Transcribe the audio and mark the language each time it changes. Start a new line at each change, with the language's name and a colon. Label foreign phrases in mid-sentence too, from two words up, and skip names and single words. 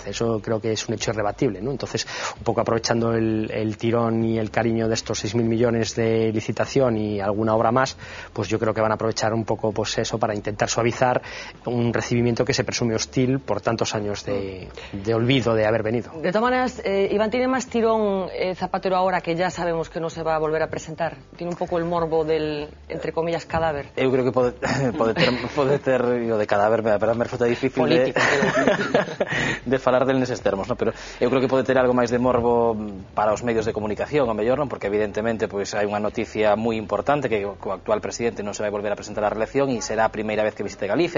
Spanish: Eso creo que es un hecho irrebatible, ¿no? Entonces, un poco aprovechando el tirón y el cariño de estos 6.000 millones de licitación y alguna obra más, pues yo creo que van a aprovechar un poco pues eso para intentar suavizar un recibimiento que se presume hostil por tantos años de olvido de haber venido. De todas maneras, Iván, ¿tiene más tirón Zapatero ahora que ya sabemos que no se va a volver a presentar? ¿Tiene un poco el morbo del, entre comillas, cadáver?
Galician: Eu creo que pode ter o de cadáver, pero
Spanish: me resulta difícil
Galician: de falar del neses termos, ¿no? Pero eu creo que pode ter algo máis de morbo para os medios de comunicación, o mellor, non? Porque evidentemente pois hai unha noticia moi importante, que o actual presidente non se vai volver a presentar á reelección e será a primeira vez que visite Galicia.